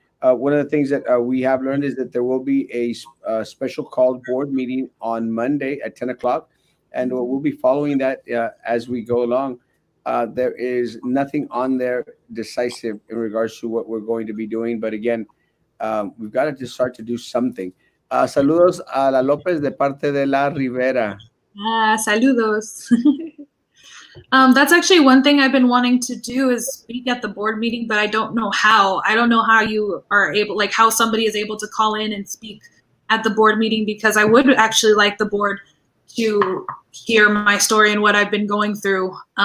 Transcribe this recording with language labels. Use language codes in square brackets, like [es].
[en] One of the things that we have learned is that there will be a special called board meeting on Monday at 10 o'clock, and we'll be following that as we go along. There is nothing on there decisive in regards to what we're going to be doing. But again, we've got to just start to do something. [es] Saludos a la Lopez de parte de la Rivera. Saludos. [en] That's actually one thing I've been wanting to do, is speak at the board meeting, but I don't know how. I don't know how you are able, like how somebody is able to call in and speak at the board meeting, because I would actually like the board to hear my story and what I've been going through.